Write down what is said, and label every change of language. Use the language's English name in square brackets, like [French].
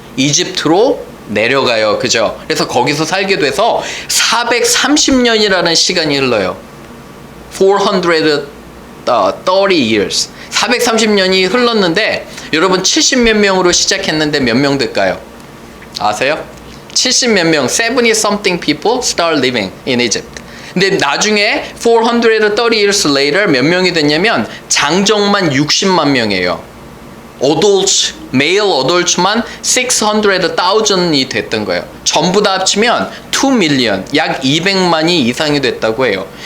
[Korean] 이집트로 내려가요. 그죠? 그래서 거기서 살게 돼서 430년이라는 시간이 흘러요. [English] 430 years. [Korean] 430년이 흘렀는데 여러분 70몇 명으로 시작했는데 몇 명 될까요? 아세요? 70몇 명, [English] 70 something people start living in Egypt. [Korean] 근데 나중에 [English] 430 years later [Korean] 몇 명이 됐냐면 장정만 60만 명이에요. [English] adults, male adults [Korean] 만 600,000이 됐던 거예요. 전부 다 합치면 2 million, 약 200만이 이상이 됐다고 해요.